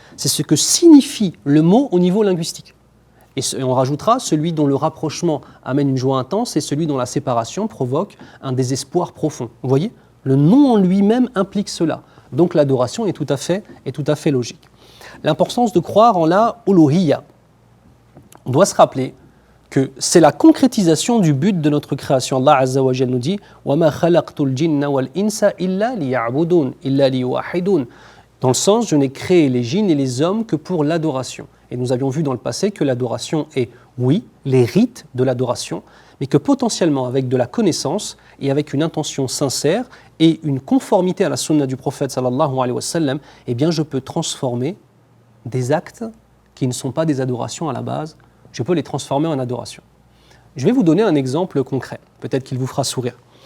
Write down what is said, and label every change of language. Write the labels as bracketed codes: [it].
[fr] C'est ce que signifie le mot au niveau linguistique. Et on rajoutera celui dont le rapprochement amène une joie intense et celui dont la séparation provoque un désespoir profond. Vous voyez? Le nom en lui-même implique cela. Donc l'adoration est tout à fait logique. L'importance de croire en la uluhiyya. On doit se rappeler que c'est la concrétisation du but de notre création. Allah Azza wa Jalla nous dit [ar] وَمَا خَلَقْتُ الْجِنَّ وَالْإِنسَ إِلَّا لِيَعْبُدُونَ إِلَّا لِيُوَحِّدُونَ. [fr] Dans le sens, je n'ai créé les djinns et les hommes que pour l'adoration. Et nous avions vu dans le passé que l'adoration est, oui, les rites de l'adoration, mais que potentiellement avec de la connaissance et avec une intention sincère et une conformité à la sunna du prophète sallallahu alayhi wa sallam, eh bien je peux transformer des actes qui ne sont pas des adorations à la base, je peux les transformer en adoration. Je vais vous donner un exemple concret, peut-être qu'il vous fera sourire.